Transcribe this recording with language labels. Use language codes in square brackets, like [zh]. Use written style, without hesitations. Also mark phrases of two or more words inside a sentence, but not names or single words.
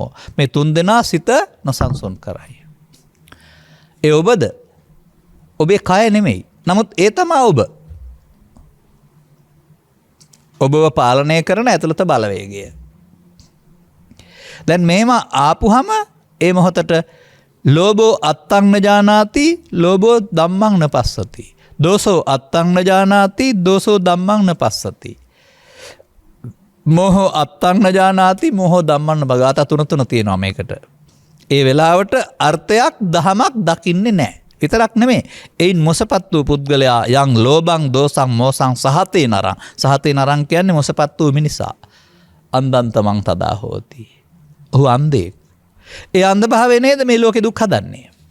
[si] මේ තුන් දෙනා සිත නොසන්සුන් කරයි. ඒ ඔබද? ඔබේ කය නෙමෙයි. නමුත් ඒ තමා ඔබ. ඔබව පාලනය කරන ඇතුළත බලවේගය. දැන් මේම ආපුහම ඒ මොහොතට [pi] ලෝභෝ අත්තං න ජානාති, ලෝභෝ ධම්මං න පස්සති. දෝසෝ අත්තං න ජානාති, දෝසෝ ධම්මං න පස්සති. මෝහෝ අත්තං න ජානාති, මෝහෝ ධම්මං න බගාත. [si] තුන තියෙනවා මේකට. ඒ වෙලාවට අර්ථයක් දහමක් දකින්නේ නැහැ. විතරක් නෙමෙයි. එයින් මොසපත් වූ පුද්ගලයා [pi] යං ලෝභං දෝසං මෝසං සහතේ නරං. සහතේ නරං [si] කියන්නේ මොසපත් වූ මිනිසා. [pi] අන්දන්තමං තදා හෝති. [si] ඔහු අන්ධෙක්. ඒ අන්ධ භාවය නේද මේ ලෝකේ දුක් හදන්නේ.